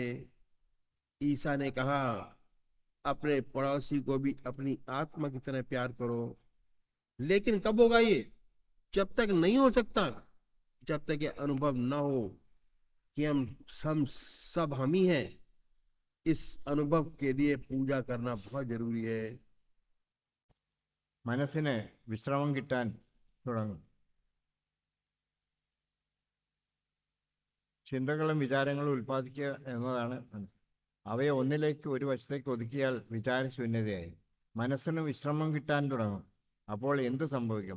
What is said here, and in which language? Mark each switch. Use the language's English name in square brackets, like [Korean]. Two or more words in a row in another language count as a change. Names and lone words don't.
[Hindi] ईसा ने कहा, अपने पड़ोसी को भी अपनी आत्मा की तरह प्यार करो। लेकिन कब होगा ये? जब तक नहीं हो सकता, जब तक ये अनुभव न हो कि हम सब हम ही हैं। इस अनुभव के लिए पूजा करना बहुत जरूरी है। [Malayalam] മനസ്സിന് വിശ്രമം കിട്ടാൻ തുടങ്ങും. ചിന്തകളും വിചാരങ്ങളും ഉൽപ്പാദിക്കുക എന്നതാണ് അവയെ ഒന്നിലേക്ക് ഒരു വശത്തേക്ക് ഒതുക്കിയാൽ വിചാരശൂന്യതയായി. മനസ്സിന് വിശ്രമം കിട്ടാൻ തുടങ്ങും. അപ്പോൾ എന്ത് സംഭവിക്കും?